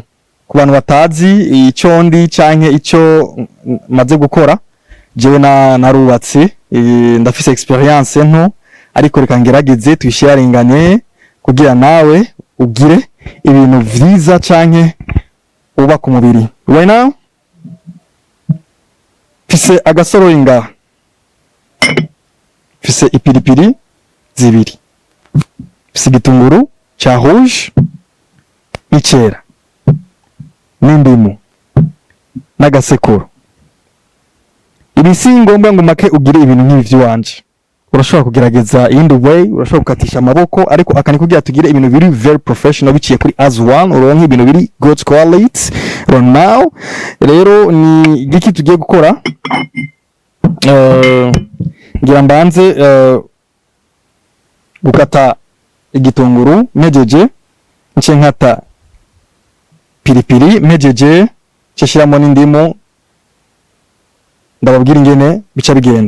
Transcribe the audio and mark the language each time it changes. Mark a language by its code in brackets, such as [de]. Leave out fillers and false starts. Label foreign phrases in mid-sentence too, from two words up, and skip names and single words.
[rn] Ku bantu batazi icyo ndi canke icyo maze gukora, jewe narubatse, ndafise experience nto, ariko reka ngerageze twisharingane kugira nawe ugire ibintu vyiza canke uba ku mubiri. [en] Right now [rn] fise agasoro inga, fise ipiripiri zibiri, fise igitunguru cha rouge n'icera n'indimu n'agasekuru. Ibi si ngombwa ngo make ugire ibintu nk'ibi vy'iwanje. urashobora kugerageza iyindi way, urashobora gukatisha amaboko, ariko akani kugira tugire ibintu biri [en] very professional [rn] biciye kuri as one, uronke ibintu biri [en] good quality right now. [rn] Rero ni giki tugiye gukora, ngira mbanze gukata igitunguru mejeje, nce nkata pilipili mejeje, nshiramo n'indimu, ndababwira ingene bica bigenda.